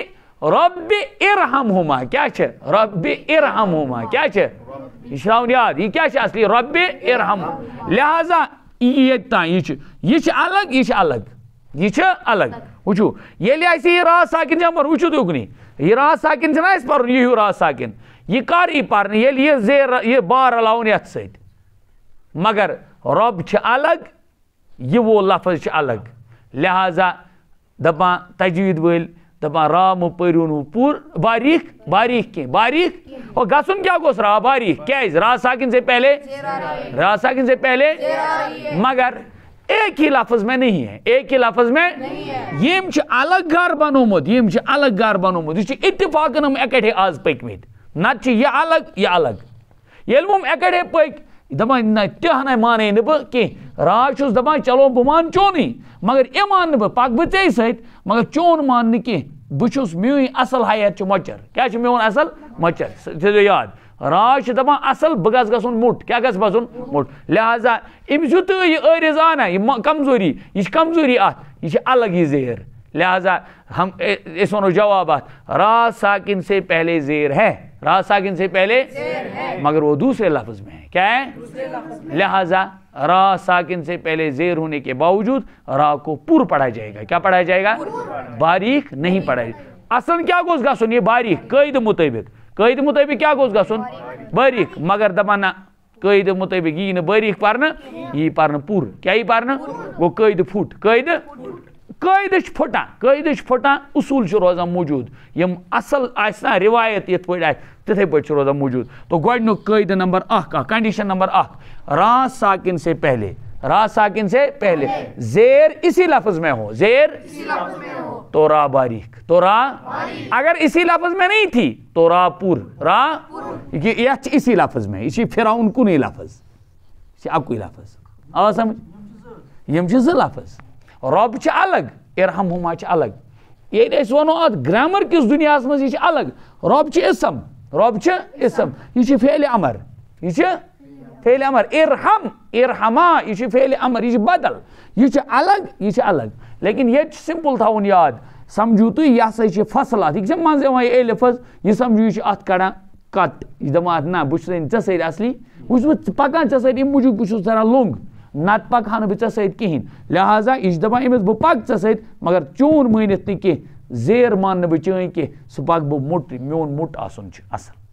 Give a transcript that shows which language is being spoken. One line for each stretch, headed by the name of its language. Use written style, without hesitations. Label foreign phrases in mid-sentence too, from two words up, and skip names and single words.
Arabic: رۄبِ ارحمہُما
Kashmiri: کیٛاہ چھِ
Arabic: رۄبِ ارحمہُما
Kashmiri: کیٛاہ چھِ یہ چھِ تھاوُن یاد یہ کیٛاہ چھِ اصلی رۄبِ ارحم لہذا یہِ ییٚتہِ تام یہ چھِ الگ یہ چھِ الگ یہ چھِ الگ وٕچھِو ییٚلہِ اَسہِ یہِ را ساکِن جمع وٕچھِو تُہۍ اُکنٕے یہِ را ساکِن چھُنہ اَسہِ پَرُن یہِ ہیوٗ را ساکِن یہِ کر یی پرنہٕ ییٚلہِ یہِ زیر یہِ بار رلاوُن یتھ سۭتۍ مگر رۄب چھِ الگ یہِ وول لفظ چھِ الگ لہذا دپان تجویٖد وٲلۍ دپان را مہٕ پٔرِو نہٕ پوٗرٕ باریٖک کینٛہہ باریٖک اور گژھُن کیٛاہ گوٚژھ را باریٖک کیٛازِ
Urdu: را ساکن سے پہلے را ساکن سے پہلے مگر ایک ہی لفظ میں نہیں ہے ایک ہی لفظ میں
Kashmiri: یم چھِ الگ گھر بنومُت یم چھِ الگ گھر بنومُت یہِ چھِ اتفاقن یِم اکٹھے آز پٔکۍمٕتۍ نتہٕ چھِ یہِ الگ یہِ الگ ییٚلہِ وۄنۍ اکٹھے پٔکۍ دپان نہ تہِ ہنا مانے نہٕ بہٕ کینٛہہ را چھُس دپان چلو بہٕ مانہٕ چونُے مگر یہِ مانہٕ نہٕ بہٕ پکہٕ بہٕ ژےٚ سۭتۍ مگر چون مانہٕ نہٕ کینٛہہ بہٕ چھُس میٲنۍ اصل حیت چھِ مۄچر کیٛاہ چھُ میون اصل مۄچر تھٲیزیو یاد را چھِ دپان اصل بہٕ گژھٕ گژھُن موٚٹ کیٛاہ گژھِ گژھُن موٚٹ لہذا أمِس یوٗتاہ یہِ عٲرض آو نا یہِ کمزوری یہِ چھِ کمزوری اتھ یہِ چھِ الگ یہِ زیر لہذا ہم أسۍ ونو جواب اتھ
Urdu: را ساکن سے پہلے زیر ہے را ساکن سے پہلے مگر وہ دوسرے لفظ میں ہے کیا ہے لہذا را ساکن سے پہلے زیر ہونے کے باوجود را کو پور پڑھا جائے گا کیا پڑھا جائے گا باریک نہیں پڑھا جائے گا
Kashmiri: اصلا کیا گوس گژھُن یہ باریک قید مطابق کیا گوس گژھُن باریک مگر دپان نہ قید مطابق یی نہٕ باریک پرنہٕ یی پرنہٕ پوٗرٕ کیٛاہ یی پرنہٕ گوٚو قید پھُٹ قٲیدٕ چھِ پھٕٹان اصوٗل چھُ روزان موٗجوٗد یِم اصل آسہِ نا رِوایت یِتھ پٲٹھۍ آسہِ تِتھے پٲٹھۍ چھُ روزان موٗجوٗد تو گۄڈنیُک قٲیدٕ نمبر اکھ کنڈیشن نمبر اکھ
Urdu: را ساکن سے پہلے زیر اسی لفظ میں ہو زیر تو را باریک تو را اگر اسی لفظ میں نہیں تھی تو را پور را یہ اسی لفظ میں
Kashmiri: یہ فرعون کُنُے لفظ یہ اکُے لفظ آ سمجھ یم چھِ زٕ لفظ رۄب چھِ الگ ارحمہُما چھِ الگ ییٚلہِ أسۍ وَنو اَتھ گرٛامر کِس دُنیاہس منٛز یہِ چھِ الگ رۄب چھِ اسم یہِ چھِ فعلِ امر ارحما یہ چھِ فعلِ امر یہ چھِ بدل یہ چھِ الگ لیکن ییٚتہِ چھُ سمپل تھاوُن یاد سمجھو تُہۍ یہِ ہسا چھِ فصل اتھ یہِ چھِ منٛزٕ یِوان یہِ الف حظ یہِ سمجھو یہِ چھُ اتھ کڑان کٹ یہِ دپان اتھ نہ بہٕ چھُس ژےٚ سۭتۍ اصلی بہٕ چھُس پکان ژےٚ سۭتۍ امہِ موٗجوٗب بہٕ چھُس ژَران لوٚنٛگ نتہٕ پکہٕ ہا نہٕ بہٕ ژےٚ سۭتۍ کِہیٖنۍ لہذا یہِ چھِ دپان أمِس بہٕ پکہٕ ژےٚ سۭتۍ مگر چون مٲنِتھ نہٕ کینٛہہ زیر مانہٕ نہٕ بہٕ چٲنۍ کینٛہہ سُہ پکہٕ بہٕ موٚٹ میون موٚٹ آسُن چھُ اصل